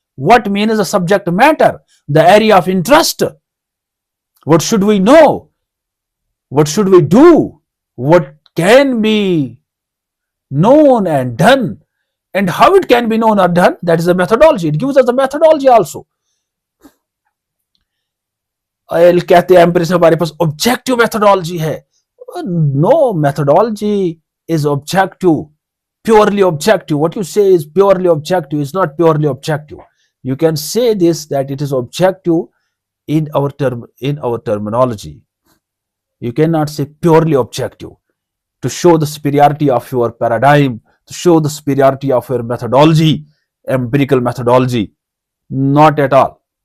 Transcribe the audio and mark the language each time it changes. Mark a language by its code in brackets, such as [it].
[en] What means the subject matter? The area of interest. What should we know? What should we do? What can be known and done, and how it can be known or done. That is the methodology. It gives us the methodology also. [hi] कहते हैं एम्पिरिज्म हमारे पास objective methodology है। [en] No, methodology is objective purely objective. What you say is purely objective is not purely objective. You can say this, that it is objective in our terminology. You cannot say purely objective to show the superiority of your paradigm, to show the superiority of your methodology, empirical methodology. Not at all.